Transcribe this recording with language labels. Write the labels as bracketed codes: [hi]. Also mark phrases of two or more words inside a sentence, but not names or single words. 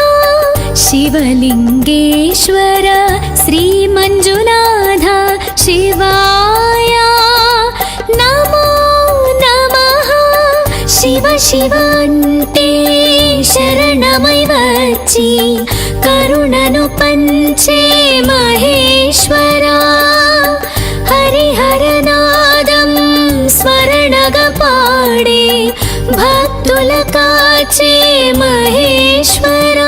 [sa] शिवलिङ्गेश्वर श्रीमञ्जुनाथ शिवाय नमो नमः. [te] శివ శివ అంటే శరణమై వచ్చి కరుణను పంచే మహేశ్వరా. హరిహరనాదం స్మరణగా పాడే భక్తుల కాచే మహేశ్వరా.